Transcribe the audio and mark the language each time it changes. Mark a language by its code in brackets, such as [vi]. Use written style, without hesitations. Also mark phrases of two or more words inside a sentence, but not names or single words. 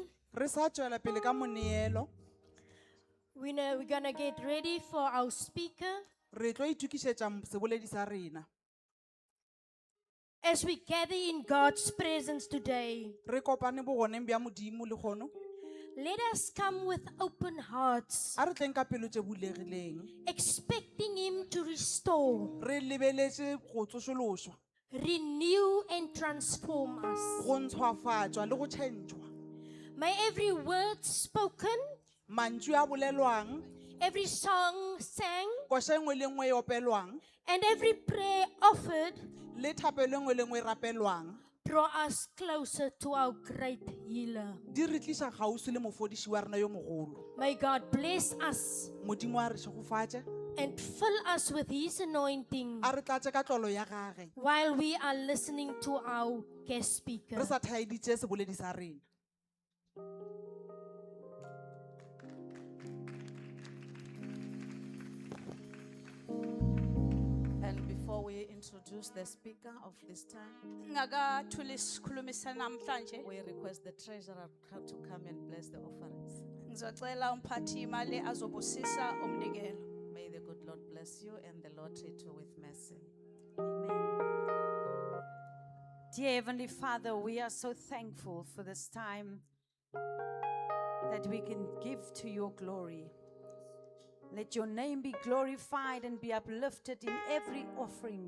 [nso] Re sa tswela pele ka moneelo. [en] We're gonna get ready for our speaker. [nso] Re tlo itukisetsa seboledi sa rena. [en] as we gather in God's presence today, [nso] re kopane bogoneng bja modimo le kgono [en] let us come with open hearts, [nso] a re tleng ka pelo tše bulegileng [en] expecting Him to restore, [nso] re lebeletše go tsošološwa [en] renew, and transform us. [nso] go ntshwafatšwa le go tšhentšhwa [en] May every word spoken, [nso] mantšu a bolelwang [en] every song sang, [nso] koša engwe le engwe e opelwang [en] and every prayer offered [nso] le thapelo engwe le engwe e rapelwang [en] draw us closer to our great healer. [nso] di re tliša kgauswi le mofodiši wa rena yo mogolo [en] May God bless us [nso] modimo a re šegofatše [en] and fill us with His anointing [nso] a re tlatše ka tlolo ya gage [en] while we are listening to our guest speaker. [nso] re sa thaeditše seboledi sa rena [en] And before we introduce the speaker of this time, [zu] Ngakathula isikhulumi sanamhlanje [en] we request the treasurer to come and bless the offerings. [zu] ngizocela umphathi imali azobusisa umnikelo. [en] May the good Lord bless you and the Lord treat you with mercy. Dear Heavenly Father, we are so thankful for this time that we can give to your glory. Let your name be glorified and be uplifted in every offering.